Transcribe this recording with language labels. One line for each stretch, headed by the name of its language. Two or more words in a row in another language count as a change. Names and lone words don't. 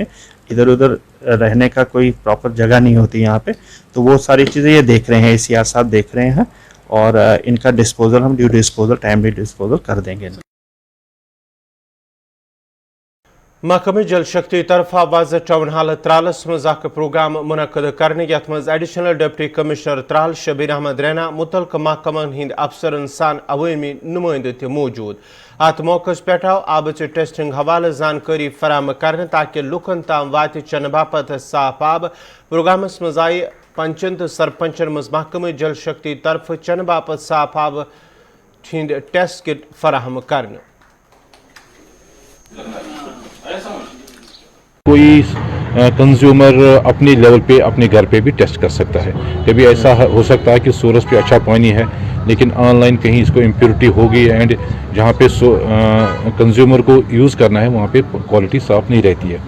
Hindi: इधर उधर रहने का कोई प्रॉपर जगह नहीं होती यहाँ पे, तो वो सारी चीज़ें ये देख रहे हैं, ACR साहब देख रहे हैं, और इनका डिस्पोजल हम
English: due disposal timely disposal
Hindi: कर देंगे।
Kashmiri: महकमे जल शक्ति तरफा वाज टाउन हाल त्रालस मज प्रोग्राम मुनक़द करने यथ मज एडिशनल डिप्टी कमिश्नर त्राल शबीर अहमद रैना मुतलक महकमन हिंद अफसरन सान अवामी नुमाइंद त मौजूद। अत मौकस पे आबच टेस्टिंग हवाले जानकारी फराम करने ताकि लुकन ताम वात चन बापत साफ आब। प्रोग्रामस मज आई पंचन तो सरपंचन मज महकमे जल शक्ति तरफ चन बापत साफ आब हिंद टेस्ट किट फराहम करने।
Hindi: कोई कंज्यूमर अपने लेवल पे अपने घर पे भी टेस्ट कर सकता है। कभी ऐसा हो सकता है कि सोर्स पे अच्छा पानी है लेकिन ऑनलाइन कहीं इसको इम्प्योरिटी हो गई एंड जहाँ पे कंज्यूमर को यूज़ करना है वहाँ पे क्वालिटी साफ़ नहीं रहती है।